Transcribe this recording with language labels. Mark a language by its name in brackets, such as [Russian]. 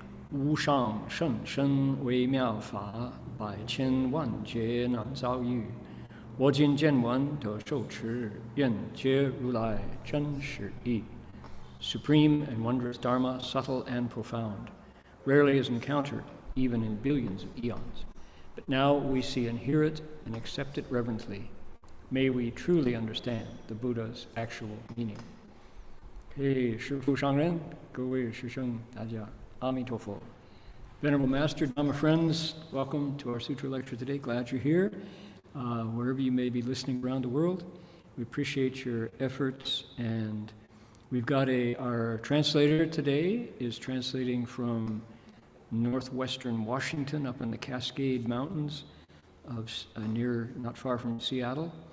[Chinese] 无上甚深微妙法，百千万劫难遭遇。我今见闻得受持，愿解如来真实义。 [English] Supreme and wondrous Dharma, subtle and profound, rarely is encountered, even in billions of eons. But now we see and hear it and accept it reverently. May we truly understand the Buddha's actual meaning. [Chinese] Hey, 师父上人，各位师生，大家阿弥陀佛。 [English] Venerable Master, Dhamma friends, welcome to our Sutra lecture today. Glad you're here. Wherever you may be listening around the world, we appreciate your efforts. And we've got our translator today is translating from northwestern Washington up in the Cascade Mountains of not far from Seattle.